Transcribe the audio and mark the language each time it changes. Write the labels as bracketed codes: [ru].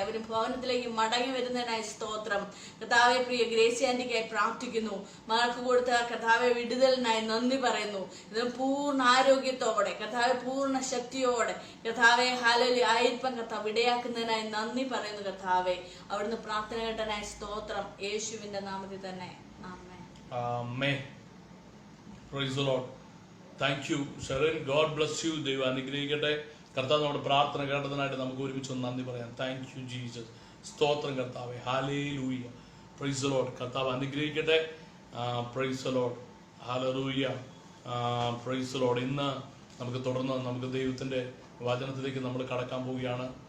[ml] അവന് ഭവനത്തിലേക്ക് മടങ്ങി വരുന്നതിനായി സ്തോത്രം. കർത്താവെ, പ്രിയ ഗ്രേസി ആന്റിക്കായി പ്രാർത്ഥിക്കുന്നു. മകൾക്ക് കൊടുത്ത കർത്താവെ വിടുതലിനായി നന്ദി പറയുന്നു. ഇത് പൂർണ്ണ ആരോഗ്യത്തോടെ കർത്താവെ പൂർണ്ണ ശക്തിയോടെ കർത്താവെ ഹല്ലേലൂയ ആയിരിപ്പം കർത്താവ് ഇടയാക്കുന്നതിനായി നന്ദി പറയുന്നു. കർത്താവെ, അവിടുന്ന് പ്രാർത്ഥന കേട്ടനായി സ്തോത്രം. യേശുവിന്റെ നാമത്തിൽ തന്നെ ആമേൻ. [en] Praise the Lord. Thank you, Sharon. God bless you. [ml] ദൈവം അനുഗ്രഹിക്കട്ടെ. കർത്താവ് നമ്മുടെ പ്രാർത്ഥന കേട്ടതിനായിട്ട് നമുക്ക് ഒരുമിച്ച് നന്ദി പറയാം. [en] Thank you Jesus. [ml] സ്തോത്രം കർത്താവേ. [en] Hallelujah. Praise the Lord. [ml] കർത്താവ് അനുഗ്രഹിക്കട്ടെ. [en] Praise the Lord. Hallelujah. Praise the Lord. [ml] ഇന്ന് നമുക്ക് തുടർന്ന് നമുക്ക് ദൈവത്തിൻ്റെ വചനത്തിലേക്ക് നമ്മൾ കടക്കാൻ പോവുകയാണ്.